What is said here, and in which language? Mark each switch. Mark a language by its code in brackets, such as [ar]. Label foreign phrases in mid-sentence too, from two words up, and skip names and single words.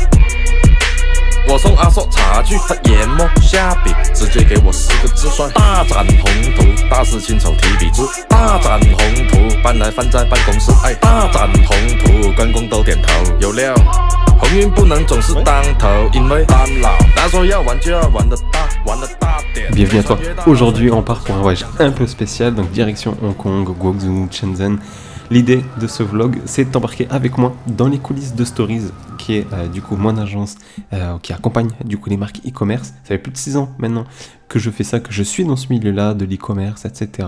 [zh] 我送阿硕茶具，他研磨下笔，直接给我4个字算大展宏图。大师亲手提笔字，大展宏图，搬来放在办公室，哎，大展宏图，关公都点头。有料，鸿运不能总是当头，因为当老，他说要玩就要玩得大，玩得大点。 [fr] Bienvenue à toi. Aujourd'hui, on part pour un voyage un peu spécial, donc direction Hong Kong, Guangzhou, Shenzhen. L'idée de ce vlog, c'est de t'embarquer avec moi dans les coulisses de Stories, qui est du coup mon agence qui accompagne du coup les marques e-commerce. Ça fait plus de 6 ans maintenant que je fais ça, que je suis dans ce milieu-là de l'e-commerce, etc.